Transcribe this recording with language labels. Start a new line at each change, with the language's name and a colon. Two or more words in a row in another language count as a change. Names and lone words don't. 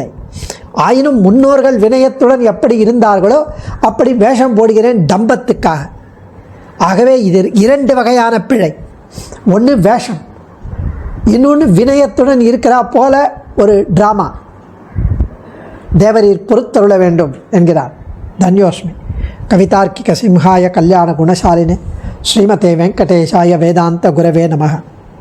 Tamil: ஆயினும் முன்னோர்கள் வினயத்துடன் எப்படி இருந்தார்களோ அப்படி வேஷம் போடுகிறேன் டம்பத்துக்காக. ஆகவே இது 2 வகையான பிழை. ஒன்று வேஷம், இன்னொன்று வினயத்துடன் இருக்கிறா போல ஒரு ட்ராமா. தேவரீர் பொறுத்தருள வேண்டும் என்கிறார். தன்யோஸ்மி.
Sanskrit: कवितार्किक सिंहाय कल्याण गुणशालिने श्रीमते वेङ्कटेशाय वेदान्त गुरवे नमः.